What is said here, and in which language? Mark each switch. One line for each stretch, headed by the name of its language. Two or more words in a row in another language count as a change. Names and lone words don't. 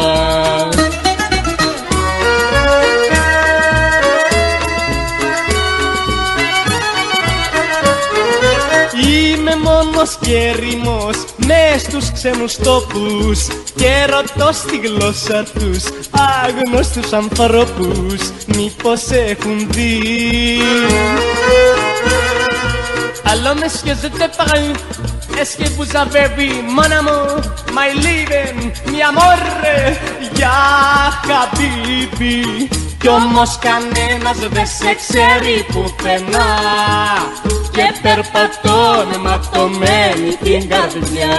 Greek: Είμαι μόνος και ερημός μες στους ξένους τόπους και ρωτώ στη γλώσσα τους άγνωστους ανθρώπους μήπως έχουν δει.
French: Allô monsieur, je te prie, est-ce que vous avez vu mon amour,
English: my living,
Italian: mi amore,
Arabic: ya habibi.
Greek: Κι όμως κανένας δεν σε ξέρει πουθενά και περπατώ με ματωμένη την καρδιά.